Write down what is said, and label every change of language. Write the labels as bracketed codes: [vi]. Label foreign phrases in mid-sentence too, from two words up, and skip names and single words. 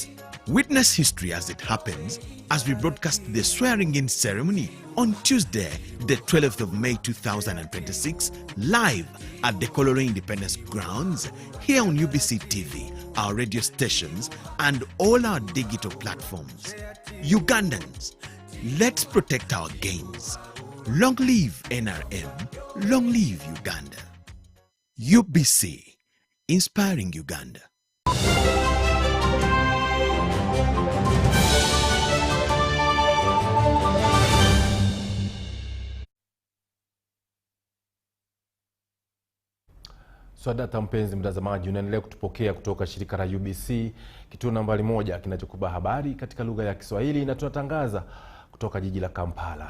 [en] Witness history as it happens as we broadcast the swearing-in ceremony on Tuesday, the 12th of May 2026, live at the Kololo Independence Grounds, here on UBC TV, our radio stations, and all our digital platforms. Ugandans, let's protect our gains. Long live NRM, long live Uganda. UBC, inspiring Uganda. [sw] Swadata mpenzi mtazamaji, unaendelea kutupokea kutoka shirika la UBC, kituo nambari 1 kinachokupa habari katika lugha ya Kiswahili, na tunatangaza kutoka jiji la Kampala.